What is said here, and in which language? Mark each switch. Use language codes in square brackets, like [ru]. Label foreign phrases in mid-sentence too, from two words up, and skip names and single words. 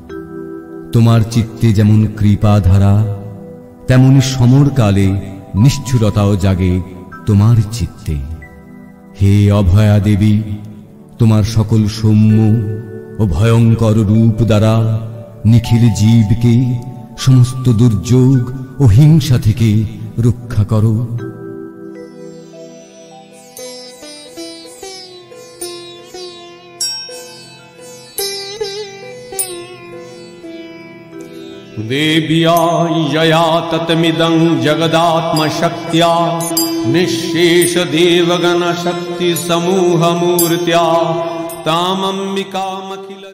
[bn] তোমার চিত্তে যেমন কৃপা ধারা, তেমনি সমরকালে নিষ্ঠুরতাও জাগে তোমার চিত্তে। হে অভয়া দেবী, তোমার সকল সৌম্য ও ভয়ঙ্কর রূপ দ্বারা নিখিল জীবকে সমস্ত দুর্যোগ ও হিংসা থেকে রক্ষা করো। [sa] देव्या यया ततमिदं जगदात्मशक्त्या निःशेष देवगण शक्ति समूह मूर्त्या तामम्बिकामखिल